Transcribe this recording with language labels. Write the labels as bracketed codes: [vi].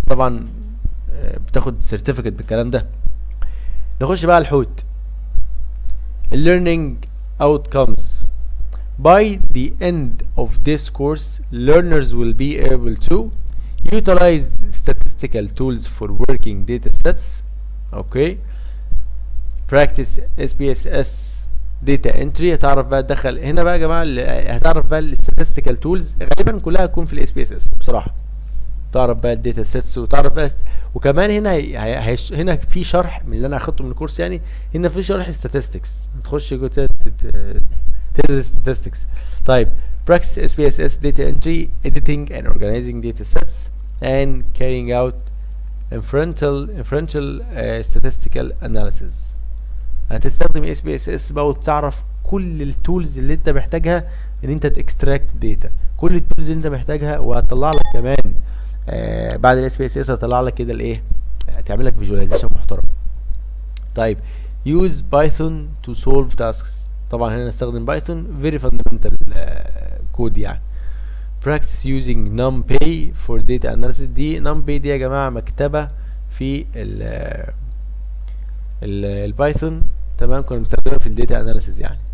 [ar] طبعا بتاخد certificate بالكلام ده. نخش بقى على الحوت [en] learning outcomes. By the end of this course learners will be able to utilize statistical tools for working data sets, okay. practice SPSS data entry. [ar] هتعرف بقى تدخل هنا بقى يا جماعه، هتعرف بقى الستاتستيكال تولز غالبا كلها هتكون في الاس بي اس اس بصراحه. تعرف بقى الداتا سيتس وتعرف بقى وكمان هنا هنا في شرح من اللي انا اخدته من الكورس، يعني هنا في شرح statistics. تخش جوه تدرس statistics. طيب [en] practice SPSS data entry, editing and organizing data sets and carrying out inferential statistical analysis. [ar] هتستخدم SPSS بقى وتعرف كل التولز اللي انت محتاجها ان انت تكستراكت داتا، كل التولز اللي انت محتاجها، وهتطلع لك كمان بعد الاس بي اس اس هتطلع لك كده الايه، تعمل لك فيجواليزيشن محترم. طيب [en] use Python to solve tasks. [ar] طبعا هنا نستخدم بايثون [en] very fundamental [ar] كود يعني. [en] practice using NumPy for data analysis. [ar] دي NumPy دي يا جماعه مكتبه في البايثون، تمام، كنا بنستخدمها في الداتا اناليسيز يعني.